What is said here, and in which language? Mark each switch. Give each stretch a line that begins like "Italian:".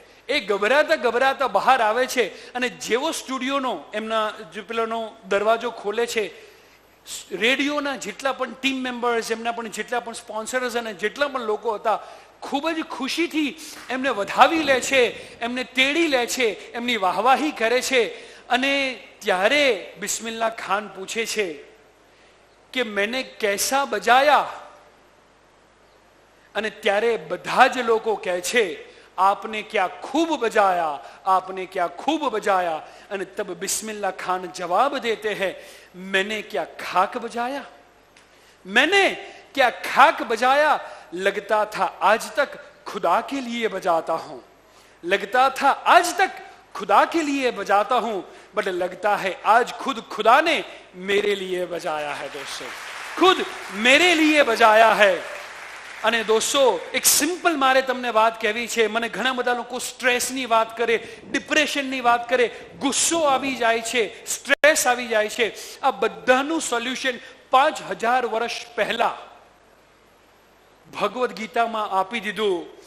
Gujarati: એ ગભરાતા બહાર આવે છે અને જેવો સ્ટુડિયોનો એમના જે પેલાનો દરવાજો ખોલે છે, રેડિયોના જેટલા પણ ટીમ મેમ્બર્સ, એમના પણ જેટલા પણ સ્પોન્સર્સ અને જેટલા પણ લોકો હતા, ખૂબ જ ખુશીથી એમને વધાવી લે છે, એમને તેડી લે છે, એમની વાહવાહી કરે છે. અને ત્યારે બિસ્મિલ્લાહ ખાન પૂછે છે કે
Hindi: મેને કૈસા બજાયા?
Gujarati: અને ત્યારે બધા જ લોકો કહે છે
Hindi: आपने क्या खूब बजाया,
Gujarati: आपने क्या खूब बजाया.
Hindi: અને તબ બિસ્મિલ્લાહ ખાન જવાબ દેતે हैं मैंने क्या खाक बजाया, मैंने क्या खाक बजाया. लगता था आज तक खुदा के लिए बजाता हूं, लगता था आज तक खुदा के लिए बजाता हूं, बट लगता है आज खुद खुदा ने मेरे लिए बजाया है. दोस्तों, खुद मेरे लिए बजाया है.
Gujarati: અને દોસ્તો એક સિમ્પલ મારે તમને વાત કહેવી છે. મને ઘણા બધા લોકો સ્ટ્રેસની વાત કરે, ડિપ્રેશનની વાત કરે, ગુસ્સો આવી જાય છે, સ્ટ્રેસ આવી જાય છે. આ બધાનું સોલ્યુશન 5000 વર્ષ પહેલા ભગવદ ગીતામાં આપી દીધું.